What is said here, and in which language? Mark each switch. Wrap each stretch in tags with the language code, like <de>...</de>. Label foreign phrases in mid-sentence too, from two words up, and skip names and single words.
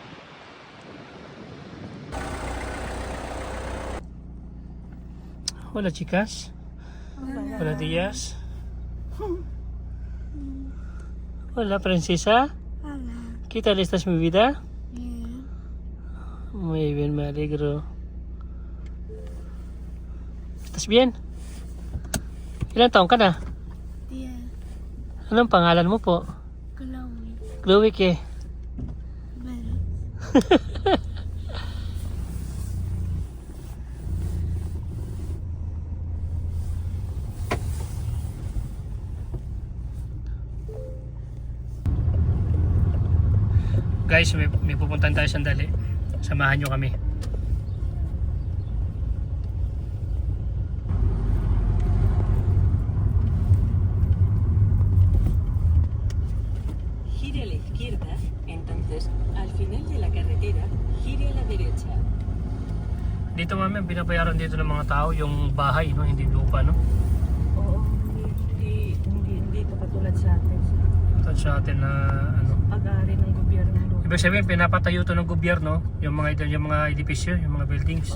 <es>Hola chicas. Hola tías. Hola princesa. Hola. ¿Qué tal estás mi vida? Bien. Muy bien, me alegro. ¿Estás bien?</es> <tl>Ilang taon ka na? 10. Anong pangalan mo po? Chloe. Chloe ke?</tl> <es>Bueno.</es> <tl>Guys, may pupuntahan tayo sandali. Samahan nyo kami.</tl> <es>Gire a la izquierda, entonces al final de la carretera, gire a la derecha.</es> <tl>Dito mami, binabayaran dito ng mga tao yung bahay, no? Hindi lupa, no? Oo, hindi ito katulad sa atin. Ito sa atin na ano. Pag-aari ng gobyerno. Ibig sabihin, pinapatayo to ng gobyerno, yung mga edipisyo, yung mga buildings.</tl>